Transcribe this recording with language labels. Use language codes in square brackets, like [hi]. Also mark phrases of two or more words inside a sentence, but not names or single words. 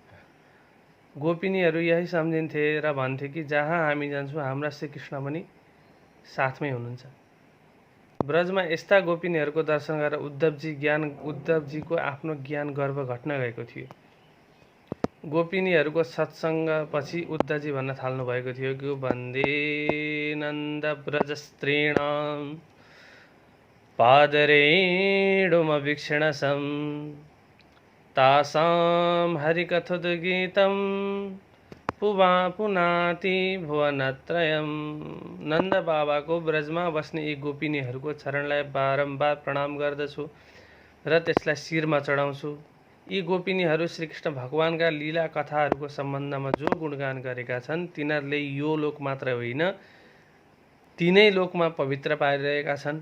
[ne] गोपिनीहरू यही सम्झिन्थे र भन्थे कि जहाँ हामी जान्छौँ हाम्रा श्रीकृष्ण पनि साथमै हुनुहुन्छ। ब्रजमा यस्ता गोपिनीहरूको दर्शन गरेर उद्धवजीको आफ्नो ज्ञान गर्व घट्न गएको थियो। गोपिनीहरूको सत्सङ्गपछि उद्धवजी भन्न थाल्नु भएको थियो कि [sa] वन्दे नन्द ब्रजस्त्रीणाम् पादरेणुमवीक्षणसं तासां हरिकथोद्गीतं पुनाति भुवनत्रयम्। [ne] नन्द बाबाको ब्रजमा बस्ने यी गोपिनीहरूको चरणलाई बारम्बार प्रणाम गर्दछु र त्यसलाई शिरमा चढाउँछु। यी गोपिनीहरू श्रीकृष्ण भगवानका लीला कथाहरूको सम्बन्धमा जो गुणगान गरेका छन् तिनीहरूले यो लोक मात्र होइन तीनै लोकमा पवित्र पारिरहेका छन्।